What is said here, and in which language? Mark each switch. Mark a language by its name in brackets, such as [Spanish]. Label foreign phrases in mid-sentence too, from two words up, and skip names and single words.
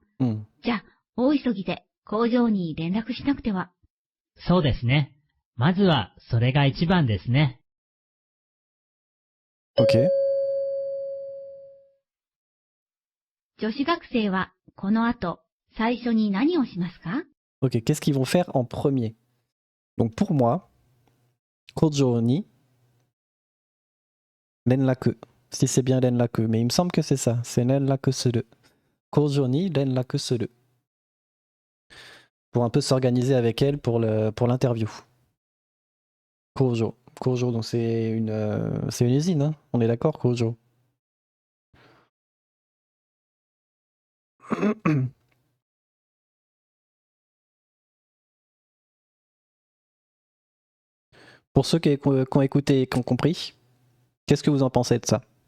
[Japanese] じゃあ、大急ぎで工場に連絡しなくては。そうですね。まずはそれが一番ですね。 [French] Ok. [Japanese] 女子学生はこの後、最初に何をしますか？ [French] Ok, qu'est-ce qu'ils vont faire en premier? Donc pour moi, [Japanese] 工場に連絡. [French] Si c'est bien Renraku, mais il me semble que c'est ça. C'est [Japanese] 連絡する. 工場に連絡する. [French] Pour un peu s'organiser avec elle pour l'interview. Kojo. Kojo, donc c'est une usine, hein. On est d'accord, Kojo. Pour ceux qui ont écouté et qui ont compris, qu'est-ce que vous en pensez de ça?